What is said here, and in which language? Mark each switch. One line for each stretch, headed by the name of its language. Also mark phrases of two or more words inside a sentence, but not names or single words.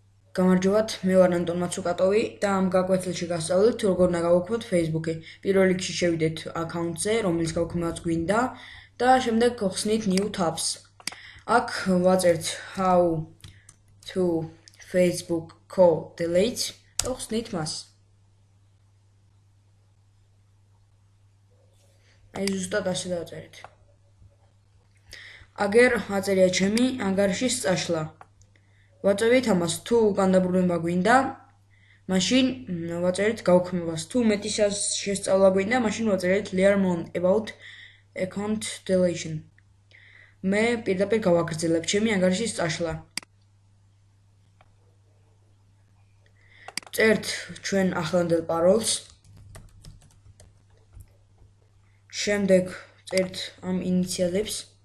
Georgian: გამარჯობათ, მე ვარ ანტონ მაცუკატოვი და ამ გაკვეთილში გასწავლით როგორ უნდა გავუქმოთ Facebook-ი. პირველ რიგში შევიდეთ აკაუნტზე, რომელიც გავუქმებაც გვინდა და შემდეგ გავხსნით
English: new tabs.
Georgian: აქ ვაწერთ
English: how to Facebook co-delete
Georgian: და ვხსნით მას. აი ზუსტად ასე დავწერეთ. აგერ აწერია ჩემი ანგარიშის წაშლა. ვაწევით ამას თუ უკან დაბრუნება გვინდა, მაშინ ვაწერით გაუქმებას. თუ მეტი შესწავლა გვინდა, მაშინ ვაწერით
English: learn more about account deletion.
Georgian: მე პირდაპირ გავაგრძელებ ჩემი ანგარიშის წაშლა. წერთ ჩვენ ახლანდელ პაროლს. შემდეგ წერთ ამ ინიციალებს.